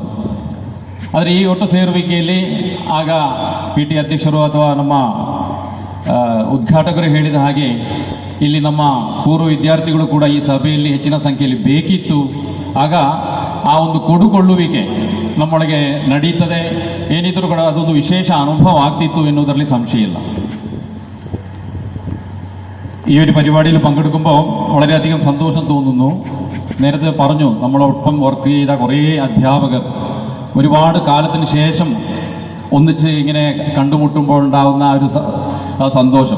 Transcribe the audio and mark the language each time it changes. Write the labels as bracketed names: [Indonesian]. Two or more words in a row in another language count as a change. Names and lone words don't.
[Kannada] ಆದರೆ ಈ ಒಟ್ಟು ಸೇರುವಿಕೆಯಲ್ಲಿ ಆಗ PT ಅಧ್ಯಕ್ಷರು ಅಥವಾ ನಮ್ಮ ಉದ್ಘಾಟಕರು ಹೇಳಿದ ಹಾಗೆ ಇಲ್ಲಿ ನಮ್ಮ ಪೂರ್ವ ವಿದ್ಯಾರ್ಥಿಗಳು ಕೂಡ ಈ ಸಭೆಯಲ್ಲಿ ಹೆಚ್ಚಿನ ಸಂಖ್ಯೆಯಲ್ಲಿ ಬೇಕಿತ್ತು. ಆಗ ಆ ಒಂದು ಕೊಡುಕೊಳ್ಳುವಿಕೆ ನಮ್ಮೊಳಗೆ ನಡೀತದೆ, ಏನಿದ್ರೂ ಕೂಡ ಅದೊಂದು ವಿಶೇಷ ಅನುಭವ ಆಗ್ತಿತ್ತು എന്നുವುದರಲ್ಲಿ [Malayalam] സംശയം ഇല്ല. ഈ ഒരു പരിപാടിയിൽ പങ്കെടുക്കുമ്പോൾ വളരെയധികം സന്തോഷം തോന്നുന്നു. നേരത്തെ പറഞ്ഞു, നമ്മളൊപ്പം വർക്ക് ചെയ്ത കുറേ അധ്യാപകർ ഒരുപാട് കാലത്തിന് ശേഷം ഒന്നിച്ച് ഇങ്ങനെ കണ്ടുമുട്ടുമ്പോൾ ഉണ്ടാകുന്ന ആ ഒരു സന്തോഷം.